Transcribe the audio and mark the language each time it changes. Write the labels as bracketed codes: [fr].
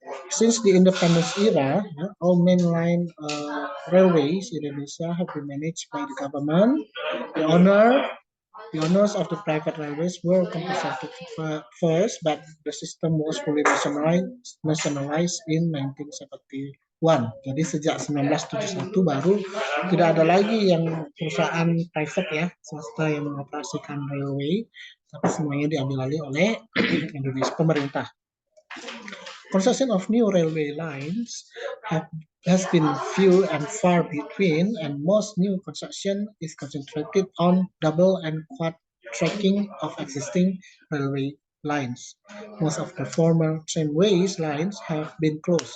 [en] Since the independence era, all mainline railways in Indonesia have been managed by the government. The owners of the private railways were compensated first, but the system was fully nationalized in 1971. [id] Jadi sejak 1971 baru tidak ada lagi yang perusahaan private ya, swasta yang mengoperasikan railway, tapi semuanya diambil alih oleh Indonesia pemerintah. [en] Construction of new railway lines has been few and far between, and most new construction is concentrated on double and quad tracking of existing railway lines. Most of the former tramways lines have been closed.